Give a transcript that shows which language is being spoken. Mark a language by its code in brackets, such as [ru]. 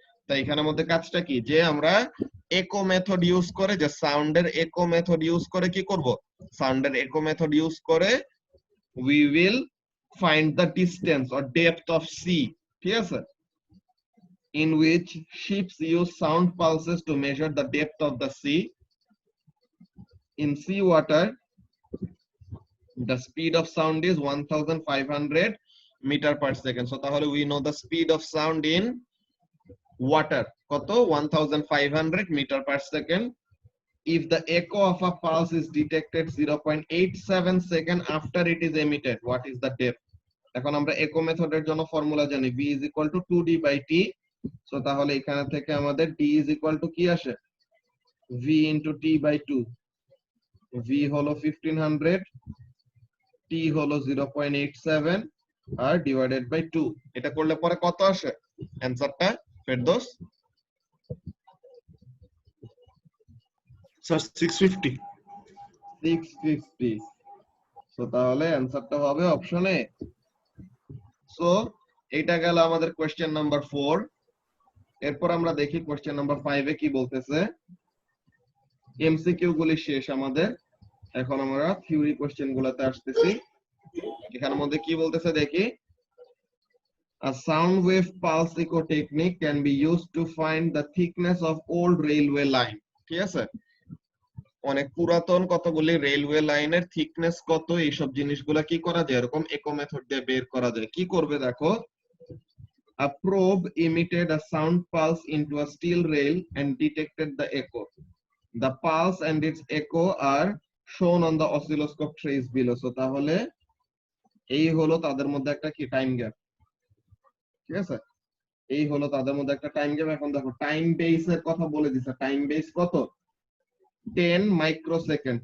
[bn] তাই এখানের মধ্যে কাজটা কি, যে আমরা একো মেথড ইউজ করে, যে সাউন্ডের একো মেথড ইউজ করে কি করব, সাউন্ডের একো মেথড ইউজ করে [en] we will find the distance or depth of sea, [bn] ঠিক আছে, [en] in which ships use sound pulses to measure the depth of the sea. In sea water the speed of sound is 1500 meter per second. So তাহলে we know the speed of sound in water কত, 1500 meter per second. If the echo of a pulse is detected 0.87 second after it is emitted, what is the depth? [bn] এখন আমরা echo মেথডের জন্য formula জানি, v is equal to 2d by t. So তাহলে এখানে থেকে আমাদের d is equal to কি আসে, v into t by 2, v হলো 1500, t হলো 0.87 আর ডিভাইডেড বাই 2। এটা করলে পরে কত আসে অ্যানসারটা ফেরদৌস? স্যার 650। 650। সো তাহলে অ্যানসারটা হবে অপশন এ। সো এটা গেল আমাদের কোশ্চেন নাম্বার 4। এরপর আমরা দেখি কোশ্চেন নাম্বার 5 এ কি বলতেছে। এমসিকিউ গুলি শেষ আমাদের, এখন আমরা থিওরি কোশ্চেন গুলাতে আসতেছি। এখানের মধ্যে কি বলতেছে দেখি, [en] a sound wave pulse echo technique can be used to find the thickness of old railway line, [bn] ঠিক আছে। অনেক পুরাতন কতগুলি রেলওয়ে লাইনের থিকনেস কত, এইসব জিনিসগুলা কি করা যায়, এরকম ইকো মেথড দিয়ে বের করা যায়। কি করবে দেখো, [en] a probe emitted a sound pulse into a steel rail and detected the echo. The pulse and its echo are shown on the oscilloscope trace below. [bn] So তাহলে এই হলো তাদের মধ্যে একটা কি টাইম গ্যাপ, ঠিক আছে। এই হলো তাদের মধ্যে একটা টাইম গ্যাপ। এখন দেখো টাইম বেস এর কথা বলে দিছে, টাইম বেস কত, 10 মাইক্রোসেকেন্ড।